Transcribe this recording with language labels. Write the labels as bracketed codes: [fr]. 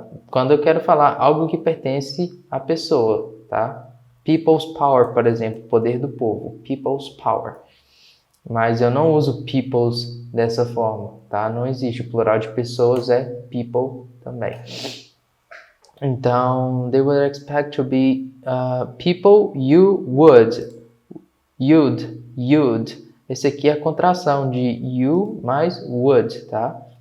[pt] Quando eu quero falar algo que pertence à pessoa, tá? [en] People's power, [pt] por exemplo, poder do povo. People's power. Mas eu não uso peoples dessa forma, tá? Não existe. O plural de pessoas é people também. [en] Então, they would expect to be people you would. You'd. [pt] Esse aqui é a contração de you mais would, tá?